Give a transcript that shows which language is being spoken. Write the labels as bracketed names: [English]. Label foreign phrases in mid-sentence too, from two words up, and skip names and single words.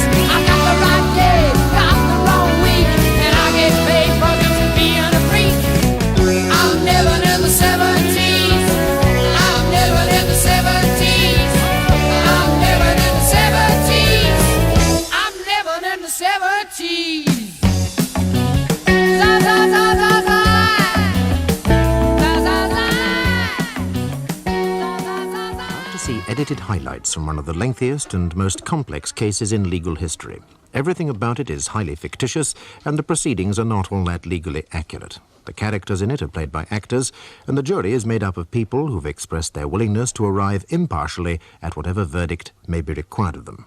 [English] I got the right day, got the wrong week, and I get paid for just being a freak. I'm living in the 70s, I'm living in the 70s, I'm living in the 70s, I'm living in the 70s. Za, za, za, za, za. Za, za, za. Za, za, za, za. To see edited highlights from one of the lengthiest and most complex cases in legal history. Everything about it is highly fictitious, and the proceedings are not all that legally accurate. The characters in it are played by actors, and the jury is made up of people who've expressed their willingness to arrive impartially at whatever verdict may be required of them.